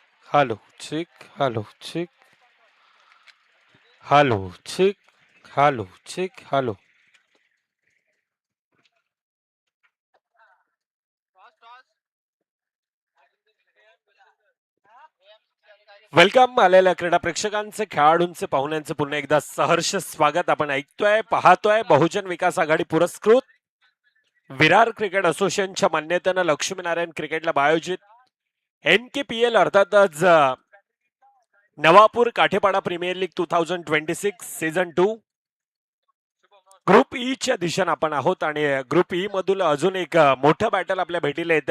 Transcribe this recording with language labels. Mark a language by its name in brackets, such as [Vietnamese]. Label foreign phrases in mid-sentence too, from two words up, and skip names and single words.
[English] Hallo, chick, hallo, chick, hallo, chick, hallo, chick, hallo. [Marathi] वेलकम आलेल्या क्रीडा प्रेक्षकांचे खेळाडूंचे पाहुण्यांचे पुन्हा एकदा सहर्ष स्वागत. आपण ऐकतोय पाहतोय बहुजन विकास आघाडी पुरस्कृत विरार क्रिकेट असोसिएशनच्या मान्यतेनं लक्ष्मीनारायण क्रिकेट लॅब आयोजित NKPL अर्थातच नवापूर काठेपाडा प्रीमियर लीग 2026 सीझन 2 ग्रुप ई च्या दिशेने आपण आहोत आणि ग्रुप ई मधून अजून एक मोठं बॅटल आपल्या भेटीला येते.